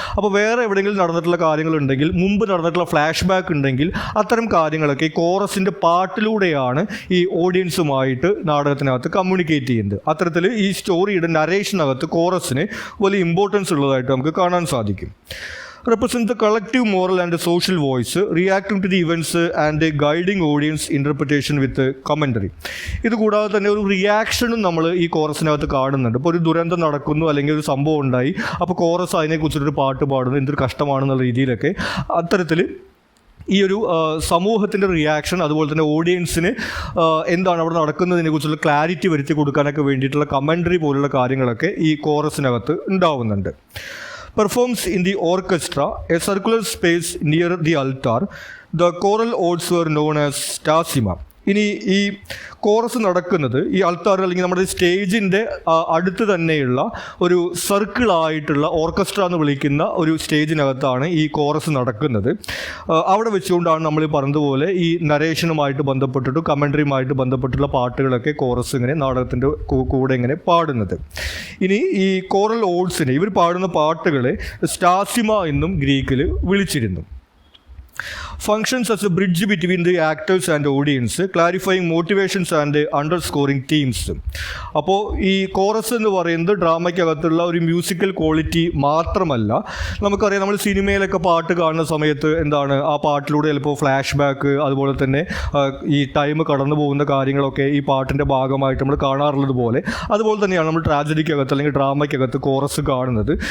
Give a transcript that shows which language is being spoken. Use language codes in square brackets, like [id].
[ml] അപ്പോൾ വേറെ എവിടെയെങ്കിലും നടന്നിട്ടുള്ള കാര്യങ്ങളുണ്ടെങ്കിൽ, മുമ്പ് നടന്നിട്ടുള്ള ഫ്ലാഷ് ബാക്ക് ഉണ്ടെങ്കിൽ അത്തരം കാര്യങ്ങളൊക്കെ ഈ കോറസിൻ്റെ പാട്ടിലൂടെയാണ് ഈ ഓഡിയൻസുമായിട്ട് നാടകത്തിനകത്ത് കമ്മ്യൂണിക്കേറ്റ് ചെയ്യുന്നത്. അത്തരത്തിൽ ഈ സ്റ്റോറിയുടെ നരേഷനകത്ത് കോറസിന് വലിയ ഇമ്പോർട്ടൻസ് ഉള്ളതായിട്ട് നമുക്ക് കാണാൻ സാധിക്കും. [en] represent the collective moral and social voice, reacting to the events and guiding audience interpretation with commentary. [ml] ഇത് കൂടാതെ തന്നെ ഒരു റിയാക്ഷനും നമ്മൾ ഈ കോറസിനകത്ത് കാണുന്നുണ്ട്. ഇപ്പോൾ ഒരു ദുരന്തം നടക്കുന്നു, അല്ലെങ്കിൽ ഒരു സംഭവം ഉണ്ടായി, അപ്പോൾ കോറസ് അതിനെക്കുറിച്ചൊരു പാട്ട് പാടുന്നു, എന്തൊരു കഷ്ടമാണെന്നുള്ള രീതിയിലൊക്കെ അത്തരത്തിൽ ഈ ഒരു സമൂഹത്തിൻ്റെ റിയാക്ഷൻ, അതുപോലെ തന്നെ ഓഡിയൻസിന് എന്താണ് അവിടെ നടക്കുന്നതിനെ കുറിച്ചുള്ള ക്ലാരിറ്റി വരുത്തി കൊടുക്കാനൊക്കെ വേണ്ടിയിട്ടുള്ള കമൻ്ററി പോലുള്ള കാര്യങ്ങളൊക്കെ ഈ കോറസിനകത്ത് ഉണ്ടാവുന്നുണ്ട്. [en] Performs in the orchestra, a circular space near the altar. The choral odes were known as stasima. [ml] ഇനി ഈ കോറസ് നടക്കുന്നത് ഈ അൾത്താർ അല്ലെങ്കിൽ നമ്മുടെ സ്റ്റേജിൻ്റെ അടുത്ത് തന്നെയുള്ള ഒരു സർക്കിളായിട്ടുള്ള ഓർക്കസ്ട്ര എന്ന് വിളിക്കുന്ന ഒരു സ്റ്റേജിനകത്താണ് ഈ കോറസ് നടക്കുന്നത്. അവിടെ വെച്ചുകൊണ്ടാണ് നമ്മൾ പറഞ്ഞതുപോലെ ഈ നരേഷനുമായിട്ട് ബന്ധപ്പെട്ടിട്ട് കമൻട്രിയുമായിട്ട് ബന്ധപ്പെട്ടുള്ള പാട്ടുകളൊക്കെ കോറസ് ഇങ്ങനെ നാടകത്തിൻ്റെ കൂടെ ഇങ്ങനെ പാടുന്നത്. ഇനി ഈ കോറൽ ഓഡ്സിനെ, ഇവർ പാടുന്ന പാട്ടുകളെ സ്റ്റാസിമ എന്നും ഗ്രീക്കിൽ വിളിച്ചിരുന്നു. [en] Functions as a bridge between the actors and audience, clarifying motivations and underscoring themes. [ml] അപ്പോൾ ഈ കോറസ് എന്ന് പറയുന്നത് ഡ്രാമയ്ക്കകത്തുള്ള ഒരു മ്യൂസിക്കൽ ക്വാളിറ്റി മാത്രമല്ല. നമുക്കറിയാം, നമ്മൾ സിനിമയിലൊക്കെ പാട്ട് കാണുന്ന സമയത്ത് എന്താണ്, ആ പാട്ടിലൂടെ ചിലപ്പോൾ ഫ്ലാഷ് ബാക്ക്, അതുപോലെ തന്നെ ഈ ടൈം കടന്നു പോകുന്ന കാര്യങ്ങളൊക്കെ ഈ പാട്ടിൻ്റെ ഭാഗമായിട്ട് നമ്മൾ കാണാറുള്ളത് പോലെ, അതുപോലെ തന്നെയാണ് നമ്മൾ ട്രാജഡിക്കകത്ത് അല്ലെങ്കിൽ ഡ്രാമയ്ക്കകത്ത് കോറസ് കാണുന്നത്.